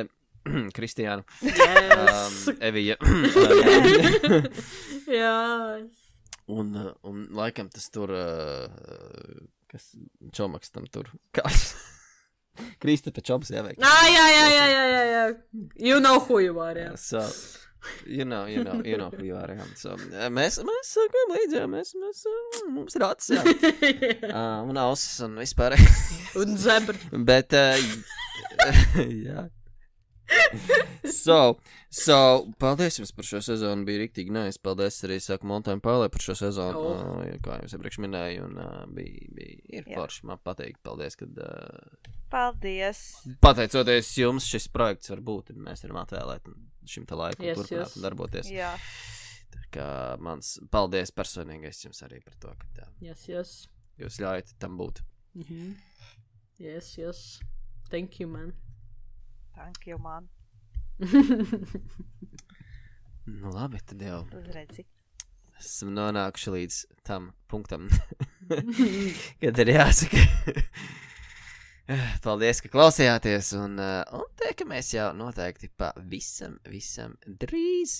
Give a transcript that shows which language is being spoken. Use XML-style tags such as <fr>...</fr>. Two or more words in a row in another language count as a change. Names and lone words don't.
<lv>Kristiāna. Evija. Un laikam tas tur, kas Čomaks tam tur, kāds. Kristape Čoms jāveik. Jā.</lv> <en>You know who you are, jā. So, you know who you are,</en> <lv>jā. So, mēs sakām līdzi, jā, mums ir acis, jā. Un ausis un vispār. Un zebra. Bet, jā. So, paldies jums par šo sezonu, bija riktīgi nice. Paldies arī, saku, Montāņu Pālē par šo sezonu, kā jums iepriekš minēju, un bija forši, man patīk, paldies, kad... Paldies! Pateicoties jums, šis projekts var būt, un mēs varam atvēlēt šim te laiku turpināt un darboties. Jā. Tā kā mans paldies personīgais jums arī par to, ka tā.</lv> <en>Yes.</en> <lv>Jūs ļaujat tam būt.</lv> <en>Yes. Thank you, man. Thank you, man.</en> <lv>Labi, tad jau. Uzredzi. Esam nonākuši līdz tam punktam, kad ir jāsaka. Paldies, ka klausījāties, un tiekamies jau noteikti visam drīz.</lv>